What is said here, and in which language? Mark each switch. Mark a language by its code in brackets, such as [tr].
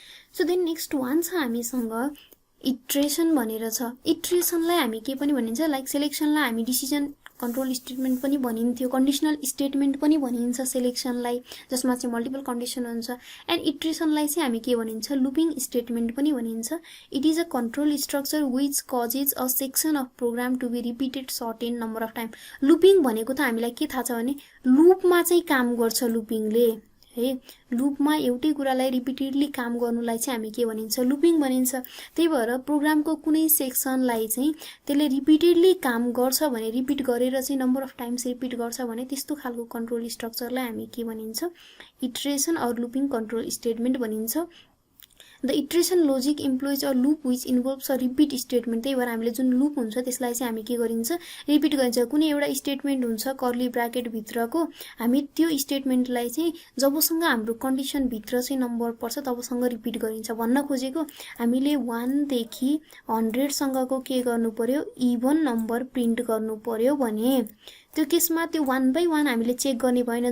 [en] so then next one [ne] छ हामीसँग iteration भनेर छ। इट्रेसनलाई हामी के पनि भनिन्छ लाइक सेलेक्सनलाई हामी डिसिजन कन्ट्रोल स्टेटमेन्ट पनि भनिन्थ्यो, कन्डिसनल स्टेटमेन्ट पनि भनिन्छ सेलेक्सनलाई जसमा चाहिँ मल्टिपल कन्डिसन हुन्छ। एन्ड इट्रेसनलाई चाहिँ हामी के भनिन्छ लुपिङ स्टेटमेन्ट पनि भनिन्छ। [en] It is a control structure which causes a section of program to be repeated certain number of time. [ne] लुपिङ भनेको त हामीलाई के थाहा छ भने लुपमा चाहिँ काम गर्छ लुपिङले है। लुपमा एउटै कुरालाई रिपिटेडली काम गर्नुलाई चाहिँ हामी के भनिन्छ लुपिङ भनिन्छ। त्यही भएर प्रोग्रामको कुनै सेक्सनलाई चाहिँ त्यसले रिपिटेडली काम गर्छ भने रिपिट गरेर चाहिँ नम्बर अफ टाइम्स रिपिट गर्छ भने त्यस्तो खालको कन्ट्रोल स्ट्रक्चरलाई हामी के भनिन्छ इट्रेसन अर लुपिङ कन्ट्रोल स्टेटमेन्ट भनिन्छ। [en] The iteration logic employs a loop which involves a repeat statement. [ne] त्यही भएर हामीले जुन लुप हुन्छ त्यसलाई चाहिँ हामी के गरिन्छ रिपिट गरिन्छ। कुनै एउटा स्टेटमेन्ट हुन्छ कर्ली ब्राकेट भित्रको हामी त्यो स्टेटमेन्टलाई चाहिँ जबसँग हाम्रो कन्डिसन भित्र चाहिँ नम्बर पर्छ तबसँग रिपिट गरिन्छ। भन्न खोजेको हामीले 1 देखि 100 सँगको के गर्नु पर्यो इभन नम्बर प्रिन्ट गर्नु पर्यो भने त्यो केसमा त्यो 1 by 1 हामीले चेक गर्ने भएन।